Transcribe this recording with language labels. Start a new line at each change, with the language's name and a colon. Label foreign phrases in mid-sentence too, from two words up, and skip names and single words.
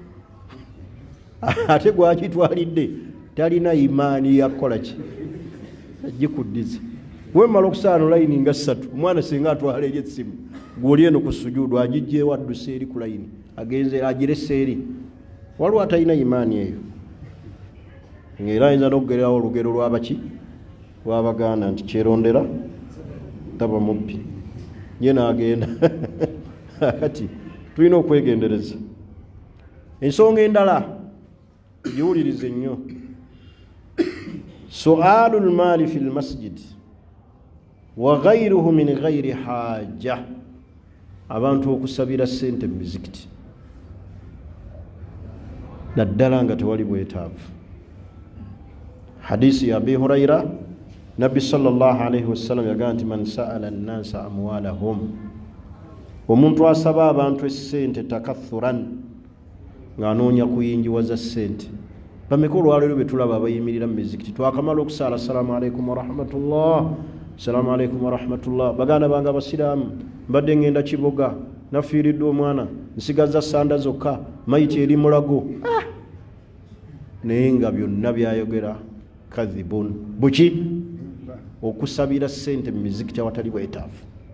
Ganda: ate gwagitwalidde talina imaani yakukola ki agikuddiza wemala okusaana layini nga 3 omwana singa atwala eri essimu gwoli eno ku sujuudu agijjeewo adduse eri ku layini agenze agirese eri waliwo atalina imaani eyo ng'era ayinza n'okugerawo olugero lwabaki lw'Abaganda nti kyerondera taba mubbi ye n'agenda kati tulina okwegendereza. Ensonga endala giwulirize nnyo,
Arabic: سؤال المال في المسجد وغيره من غير حاجة,
Ganda: abantu okusabira ssente mu mizikiti naddala nga tewali bwetaavu. Hadisi ya Abi Hurayra, Nabbi
Arabic: صلى الله عليه وسلم
Ganda: yagaa nti
Arabic: من سأل الناس أموالهم,
Ganda: omuntu asaba abantu essente takathuran ng'anoonya kuyinjiwaza ssente. Bameka olwaleero be tulaba abayimirira mu mizikiti twakamala okusaala
Arabic: السلام عليكم ورحمة الله, السلام عليكم ورحمة الله,
Ganda: baganda bange abasiraamu mbadde ngenda Kiboga nafiiriddwa omwana nsigaza sanda zokka mayiti eri mulago. Naye nga byonna byayogera kadhibun, buki okusabira ssente mu mizikiti awatali bwetaavu.